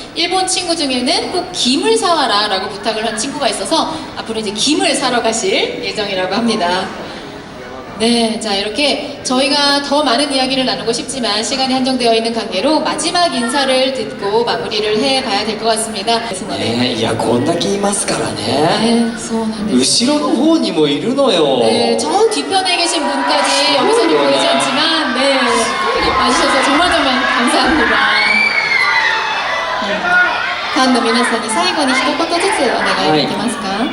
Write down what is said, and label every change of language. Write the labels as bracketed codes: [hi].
[ko] 일본 친구 중에는 꼭 김을 사와라라고 부탁을 한 친구가 있어서 앞으로 이제 김을 사러 가실 예정이라고 합니다. 네, 자 이렇게 저희가 더 많은 이야기를 나누고 싶지만 시간이 한정되어 있는 관계로 마지막 인사를 듣고 마무리를 해봐야 될 것 같습니다. 그래서 [ja] ねいやこんだけいますからね 네, そうなんです後ろの方にもいるのよ [ko] 네, 저 뒤편에 계신 분까지 여기서는 보이지 않지만 네, 와주셔서 정말 감사합니다. 네. [ja] ファンの皆さんに最後に一言ずつお願いできますか？